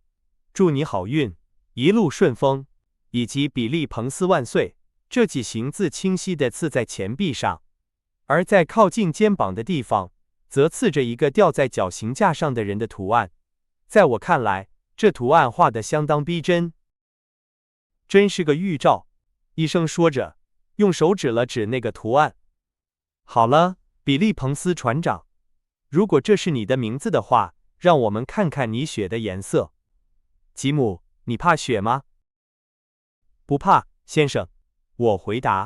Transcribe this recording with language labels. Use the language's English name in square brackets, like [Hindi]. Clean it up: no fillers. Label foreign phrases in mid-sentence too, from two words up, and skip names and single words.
[Chinese] 祝你好運，一路順風，以及比利彭斯萬歲，這幾行字清晰地刺在前臂上，而在靠近肩膀的地方，則刺着一個吊在絞刑架上的人的圖案。在我看來，這圖案畫得相當逼真。真是個預兆，醫生說着，用手指了指那個圖案。好了，比利彭斯船長，如果這是你的名字的話，讓我們看看你血的顏色。吉姆，你怕血嗎？不怕，先生，我回答。